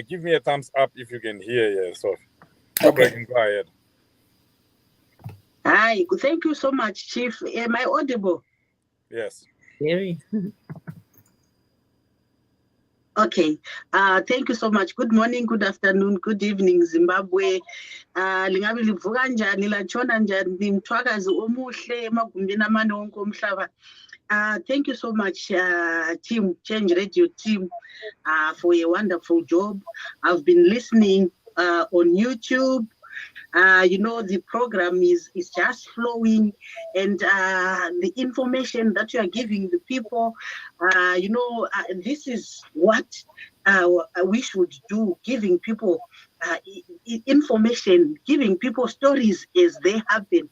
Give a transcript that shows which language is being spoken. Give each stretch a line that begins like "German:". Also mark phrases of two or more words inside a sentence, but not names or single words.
English: Give me a thumbs up if you can hear. Sophie. Barbara, you can go ahead. Hi, thank you so much, Chief. Am I audible? Yes. Very. Okay. Thank you so much. Good morning, good afternoon, good evening, Zimbabwe.
North Ndebele: Lingabi livuka njani lachona njani nimthwakazi omuhle emagumbini amane wonke omhlaba.
English: Thank you so much, team, Change Radio team, for a wonderful job. I've been listening on YouTube. The program is just flowing, and the information that you are giving the people, this is what we should do, giving people information, giving people stories as they happen.